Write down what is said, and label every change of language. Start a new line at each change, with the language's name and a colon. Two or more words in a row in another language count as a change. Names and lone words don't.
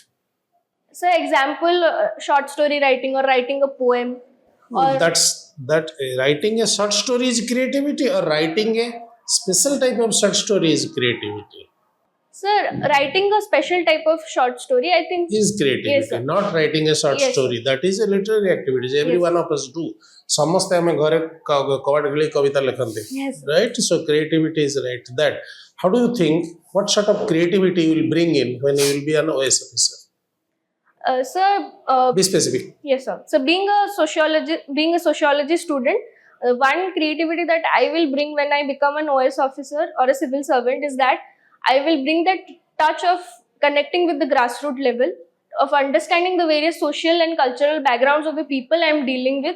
English: so example short story writing or writing a poem or That writing a short story is creativity, or writing a special type of short story is creativity. sir, writing a special type of short story, I think Is creativity, Yes, sir. not writing a short Yes, story. That is a literary activity. Every Yes. one of us do.
Odia: ସମସ୍ତେ ଆମେ ଘରେ କବାଟ ଗଳି କବିତା ଲେଖନ୍ତି,
English: Yes. right? So creativity is right that. How do you think, what sort of creativity you will bring in when you will be an OS officer? sir, Be specific. yes sir. So being a sociology student, one creativity that I will bring when I become an OS officer or a civil servant is that I will bring that touch of connecting with the grassroots level, of understanding the various social and cultural backgrounds of the people I am dealing with.